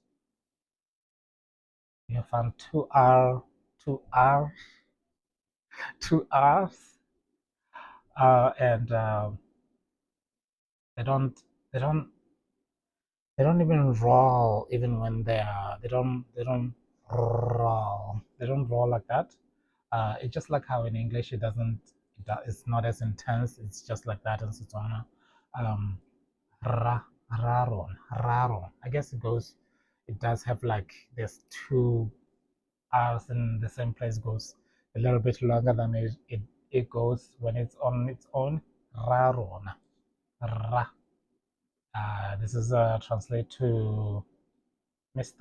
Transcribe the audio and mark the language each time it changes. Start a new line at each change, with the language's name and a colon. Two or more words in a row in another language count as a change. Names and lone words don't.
English: You have found two R, two R's, and they don't they don't they don't even roll even when they don't roll like that. It's just like how in English it's not as intense. It's just like that in Setswana. Um, ra, raron, raron. I guess it does have like there's two R's in the same place goes a little bit longer than it goes when it's on its own. Raron, ra. This is translate to Mr.